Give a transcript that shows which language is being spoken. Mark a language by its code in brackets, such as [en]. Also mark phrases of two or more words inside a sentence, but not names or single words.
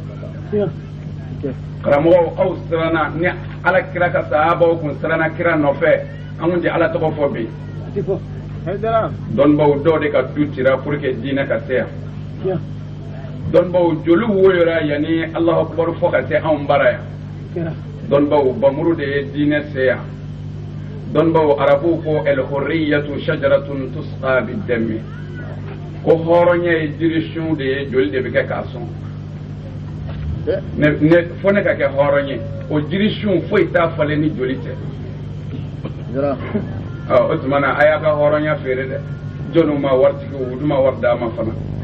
[bm] karamɔgɔw aw siranna ni ala kira ka sahabaw kun siranna kira nɔfɛ an kun tɛ ala tɔgɔ fɔ bi dɔnnibaw dɔw de ka du cira [fr] pour que [bm] diinɛ ka se yan dɔnnibaw joli woyora yanni [ar] الله أكبر [bm] fɔ ka se anw bara yan dɔnnibaw bamuru de ye diinɛ se yan dɔnnibaw arabuw ko [ar] الحرية شجرة تسقى بالدم [bm] ko hɔrɔnya ye jirisun de ye joli de bɛ kɛ k'a sɔn fo ne ka kɛ hɔrɔn ye o jirisun foyi t'a falen ni joli tɛ o tuma na a y'a ka hɔrɔnya feere dɛ jɔnniw ma waritigi u dun ma wari d'a ma fana